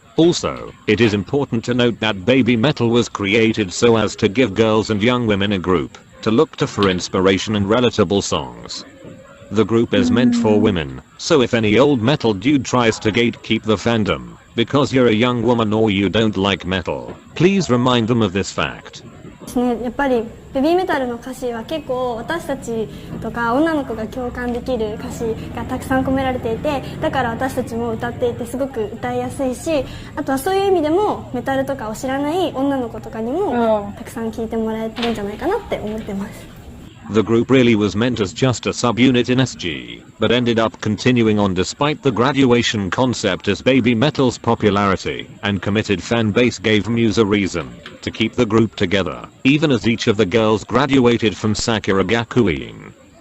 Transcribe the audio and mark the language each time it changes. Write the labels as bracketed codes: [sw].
[en] Also, it is important to note that Babymetal was created so as to give girls and young women a group to look to for inspiration and relatable songs. The group is meant for women, so if any old metal dude tries to gatekeep the fandom, because you're a young woman or you don't like metal, please remind them of this fact. [ja] やっぱりベビーメタルの歌詞は結構私たちとか女の子が共感できる歌詞がたくさん込められていて、だから私たちも歌っていてすごく歌いやすいし、あとはそういう意味でもメタルとかを知らない女の子とかにもたくさん聴いてもらえるんじゃないかなって思ってます。 [en] The group really was meant as just a subunit in SG, but ended up continuing on despite the graduation concept as Babymetal's popularity and committed fan base gave Muse a reason to keep the group together, even as each of the girls graduated from Sakura Gakuin.